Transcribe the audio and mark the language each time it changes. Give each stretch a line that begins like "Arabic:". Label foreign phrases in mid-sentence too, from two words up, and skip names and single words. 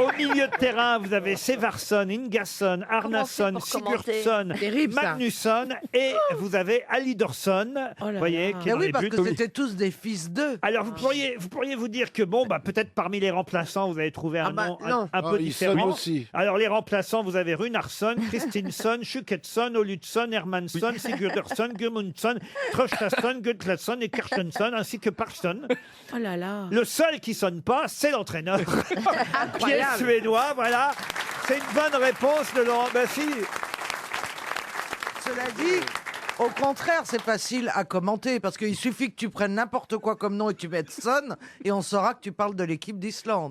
French: Au milieu de terrain, vous avez Sevarsson, Ingasson, Arnason, pour commenter Sigurdsson, Terrible, ça. Magnusson et vous avez Alidorsson, Oh là vous voyez, là. qui est Eh dans oui, les parce buts. que c'était tous des fils d'eux. Alors vous pourriez vous dire que bon, peut-être parmi les remplaçants, vous avez trouvé un bah, nom non. un peu il sonne différent. aussi. Alors les remplaçants, vous avez Runarsson, Kristinsson, Schukedsson, Oludsson, Hermansson, Sigurdsson, Gudmundsson, Traustason, Gudlason et Kirstensson, ainsi que Parksson. Oh là là. Le seul qui sonne pas, c'est l'entraîneur, qui est Incroyable. suédois. Voilà, c'est une bonne réponse de Laurent Baffy. Cela dit, au contraire, c'est facile à commenter parce qu'il suffit que tu prennes n'importe quoi comme nom et que tu mettes Son et on saura que tu parles de l'équipe d'Islande.